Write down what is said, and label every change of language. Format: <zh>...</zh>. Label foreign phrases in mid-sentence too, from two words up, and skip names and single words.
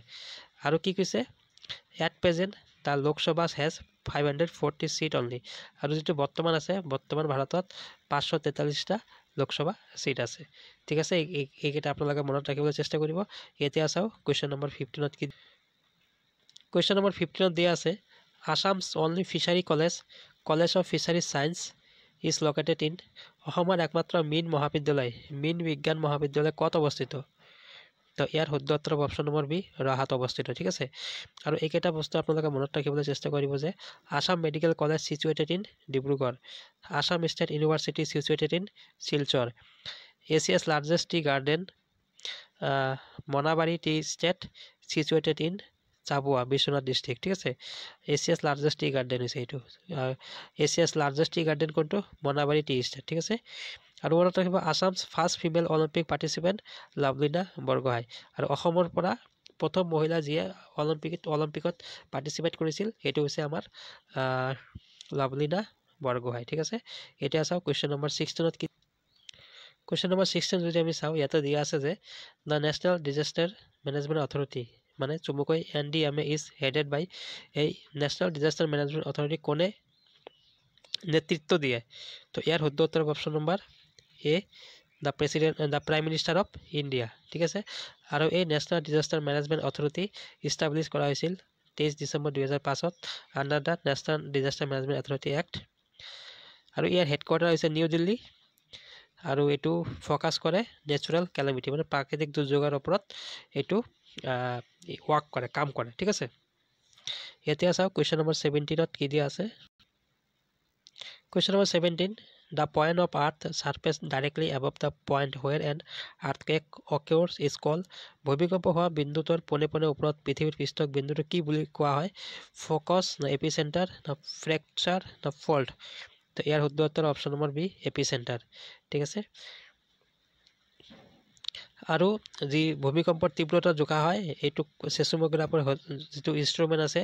<as>আৰু কি কৈছে</as> <en>at present the Lok Sabha has 540 seat only</en> <as>আৰু যেটো বৰ্তমান ভাৰতত 543টা লোকসভা সিট আছে ঠিক আছে এইকেইটা আপোনালোকে মনত ৰাখিবলৈ চেষ্টা কৰিব এতিয়া চাও</as> <en>question number</en> <as>15 ত কি</as> <en>Question number</en> <as>15 দিয়া আছে Assam's</as> <en>only fishery college of fishery science is located in</en> <as>অসমৰ একমাত্ৰ মীন মহাবিদ্যালয় মীন বিজ্ঞান মহাবিদ্যালয় কত অৱস্থিত তো ইয়াৰ শুদ্ধ উত্তৰ</as> <en>option number</en> <as>বি ৰহাত অৱস্থিত ঠিক আছে আৰু এইকেইটা বস্তু আপোনালোকে মনত ৰাখিবলৈ চেষ্টা কৰিব যে</as> <en>Assam Medical College situated in Dibrugarh Assam State University situated in Silchar Asia's largest tea garden Monabari Tea Estate situated in</en> <as>চাবুয়া বিশ্বনাথ ডিস্ট্রিক্ট ঠিক আছে</as> <en>Asia's largest tea garden</en> <as>আছে এইটো</as> <en>Asia's largest tea garden</en> <as>কোনটো মনাবাৰী টি এস্টেট ঠিক আছে আৰু মনত ৰাখিব</as> <en>Assam's first female Olympic participant</en> <as>লাভলিনা বৰগোহাঁই আৰু অসমৰ পৰা প্ৰথম মহিলা যিয়ে অলিম্পিকত পাৰ্টিচিপেট কৰিছিল এটো হৈছে আমাৰ লাভলিনা বৰগোহাঁই ঠিক আছে এটা চাও</as> <en>question number</en> <as>16 ত কি</as> <en>question number</en> <as>16 যদি আমি চাও ইয়াতে দিয়া আছে যে দ্য নেশনাল ডিজাস্টাৰ মেনেজমেন্ট অথৰিটি মানে চুমুকৈ</as> <en>NDMA is headed by</en> <as>এই ন্যাশনাল ডিজাস্টার ম্যানেজমেন্ট অথরিটি কোনে নেতৃত্ব দিয়ে তো ইয়াৰ শুদ্ধ উত্তৰ</as> <en>option number A the Prime Minister of India</en> <as>ঠিক আছে আৰু এই ন্যাশনাল ডিজাস্টার ম্যানেজমেন্ট অথৰিটি ইষ্টাবলিশ কৰা হৈছিল 23 ডিসেম্বৰ 2005 ত</as> <en>under the National Disaster Management Authority Act</en> <as>আৰু ইয়াৰ হেডকোৱাৰ্টাৰ হৈছে নিউ দিল্লী আৰু এটো ফোকাস কৰে</as> <en>natural calamity</en> <as>মানে প্ৰাকৃতিক দুৰ্যোগৰ ওপৰত এটো ওয়ার্ক করে কাম করে ঠিক আছে এতিয়া চাও</as> <en>question number</en> <as>17 ত কি দিয়া আছে</as> <en>question number 17 the point of earth surface directly above the point where an earthquake occurs is called</en> <as>ভূমিকম্প হোৱা বিন্দুটোৰ পোনে ওপৰত পৃথিৱীৰ পৃষ্ঠক বিন্দুটো কি বুলি কোৱা হয় ফোকাস না এপিসেন্টাৰ না ফ্ৰেকচাৰ না ফল্ট তো ইয়াৰ শুদ্ধ উত্তৰ</as> <en>option number</en> <as>বি এপিসেন্টাৰ ঠিক আছে আৰু যি ভূমিকম্পৰ তীব্ৰতা জোখা হয় এইটো সেসমোগ্ৰাফৰ যিটো ইনষ্ট্ৰুমেণ্ট আছে</as>